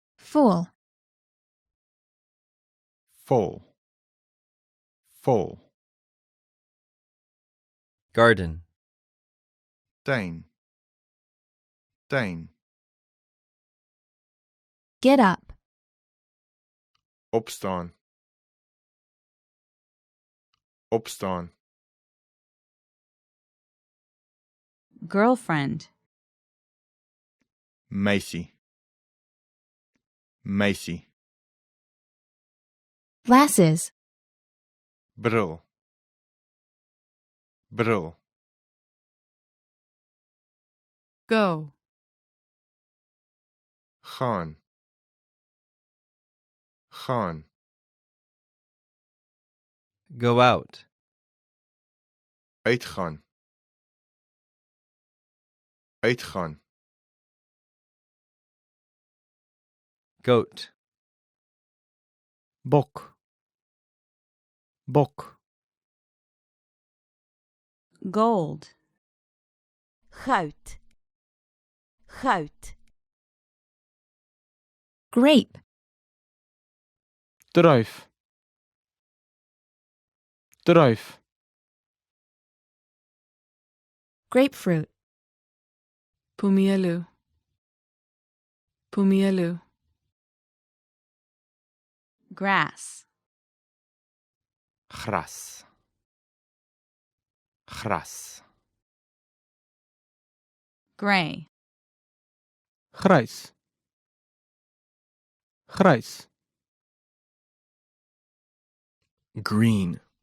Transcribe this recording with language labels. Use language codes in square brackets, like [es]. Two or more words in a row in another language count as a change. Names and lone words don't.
[en] Full. [af] Vol. Vol. [en] Garden. [af] Tuin. Tuin. [en] Get up. [af] Opstaan. Opstaan. [en] Girlfriend. [af] Meisie. Meisie. [en] Glasses. [af] Bril. Bril. [en] Go. [af] Gaan. Gaan. [en] Go out. [af] Uitgaan. Uitgaan. [en] Goat. [af] Bok. Bok. [en] Gold. [af] Goud. Goud. [en] Grape. [af] Druif. Druif. [en] Grapefruit. [af] Pumelo. Pumelo. [en] Grass. [af] Gras. Gras. [en] Gray. [af] Grys. Grys. [en] Green.